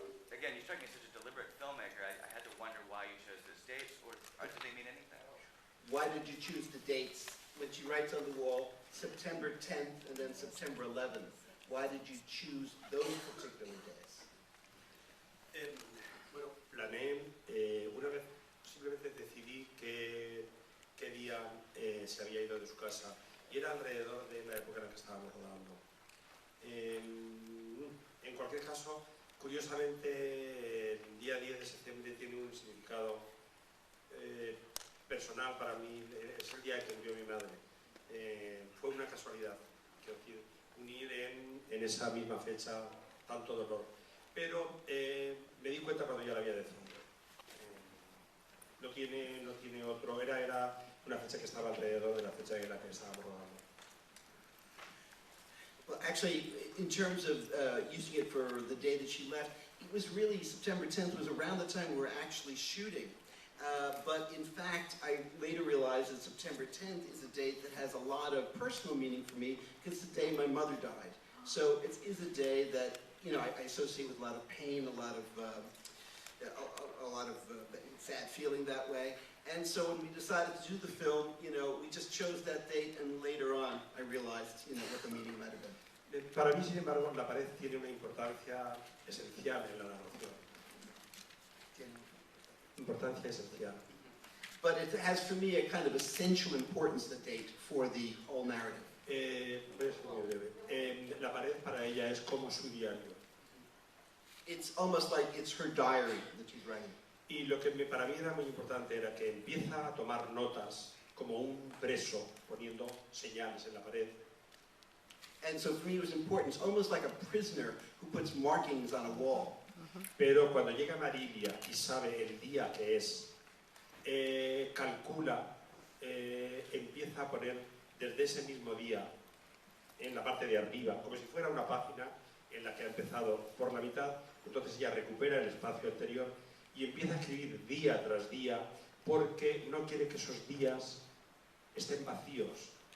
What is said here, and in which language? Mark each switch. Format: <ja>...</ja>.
<en>Again, you strike me as such a deliberate filmmaker. I had to wonder why you chose those dates, or do they mean anything? Why did you choose the dates when she writes on the wall, September 10th and then September 11th? Why did you choose those particular days?</en> <es>Bueno, planeé, una vez simplemente decidí qué día se había ido de su casa, y era alrededor de la época en la que estábamos rodando. En cualquier caso, curiosamente, el día 10 de septiembre tiene un significado personal para mí. Es el día en que murió mi madre. Fue una casualidad, quiero decir, unir en esa misma fecha tanto dolor. Pero me di cuenta cuando ya la había decidido. No tiene otro, era una fecha que estaba alrededor de la fecha en la que estábamos rodando.</es> <en>Well, actually, in terms of using it for the day that she left, it was really, September 10th was around the time we were actually shooting. But in fact, I later realized that September 10th is a date that has a lot of personal meaning for me, because it's the day my mother died. So it is a day that, you know, I associate with a lot of pain, a lot of sad feeling that way. And so when we decided to do the film, you know, we just chose that date, and later on I realized, you know, what the meaning might have been.</en> <es>Para mí, sin embargo, la pared tiene una importancia esencial en la narración. Importancia esencial.</es> <en>But it has for me a kind of essential importance, the date, for the whole narrative.</en> <es>Voy a ser muy breve. La pared para ella es como su diario.</es> <en>It's almost like it's her diary that she's writing.</en> <es>Y lo que para mí era muy importante era que empieza a tomar notas como un preso, poniendo señales en la pared.</es> <en>And so for me it was important. It's almost like a prisoner who puts markings on a wall.</en> <es>Pero cuando llega Marilia y sabe el día que es, calcula, empieza a poner desde ese mismo día en la parte de arriba, como si fuera una página en la que ha empezado por la mitad. Entonces ya recupera el espacio anterior y empieza a escribir día tras día, porque no quiere que esos días estén vacíos.</es>